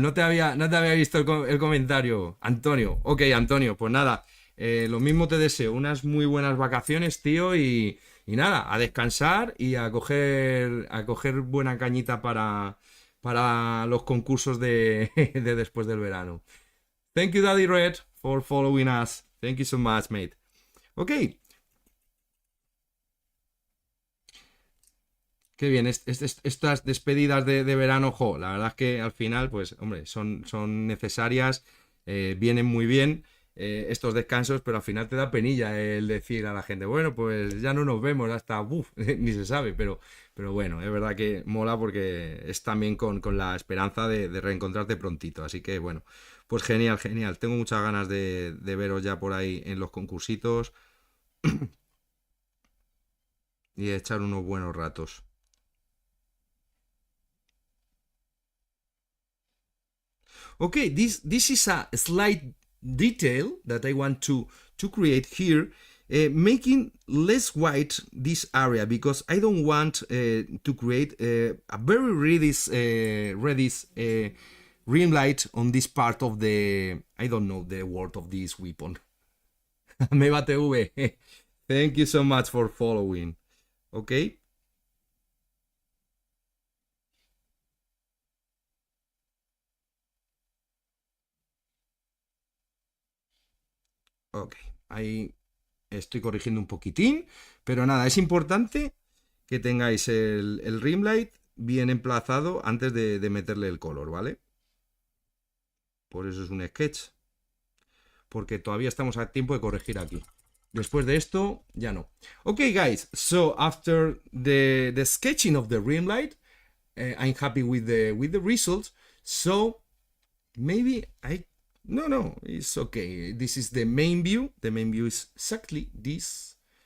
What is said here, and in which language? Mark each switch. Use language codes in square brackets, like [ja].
[es] No te había visto el comentario. Antonio. Ok, Antonio, pues nada. Lo mismo te deseo. Unas muy buenas vacaciones, tío. Y nada, a descansar y a coger buena cañita para los concursos de después del verano. [en] Thank you, Daddy Red, for following us. Thank you so much, mate. Ok. [es] Qué bien, estas despedidas de verano, jo, la verdad es que al final, pues, hombre, son necesarias, vienen muy bien estos descansos, pero al final te da penilla el decir a la gente, bueno, pues ya no nos vemos hasta, ni se sabe, pero bueno, es verdad que mola porque es también con la esperanza de reencontrarte prontito, así que bueno, pues genial, genial, tengo muchas ganas de veros ya por ahí en los concursitos y de echar unos buenos ratos. [en] Okay, this is a slight detail that I want to create here, making less white this area, because I don't want to create a very reddish rim light on this part of the, I don't know the word of this weapon. Meva TV. Thank you so much for following. Okay. [es] Ok, ahí estoy corrigiendo un poquitín, pero nada, es importante que tengáis el rim light bien emplazado antes de meterle el color, ¿vale? Por eso es un sketch, porque todavía estamos a tiempo de corregir aquí. Después de esto, ya no. [en] Okay, guys, so after the sketching of the rim light, I'm happy with the results. So maybe no, it's okay. This is the main view. The main view is exactly this.